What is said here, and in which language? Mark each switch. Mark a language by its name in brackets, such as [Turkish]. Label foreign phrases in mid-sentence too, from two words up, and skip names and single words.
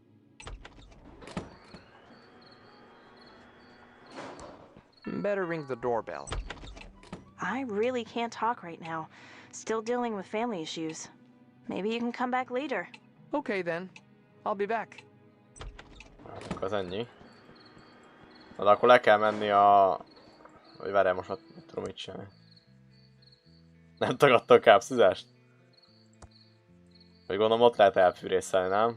[English] Better ring the doorbell. I really can't talk right now. Still dealing with family issues. Maybe you can come back later. Okay then. I'll be back. [Hungarian] Akkor az ennyi. Na, de akkor le kell menni a... Vagy várjál, most nem tudom mit csinálni. Nem tagadta a kápszuzást? Vagy gondolom ott lehet elfűrészelni, nem?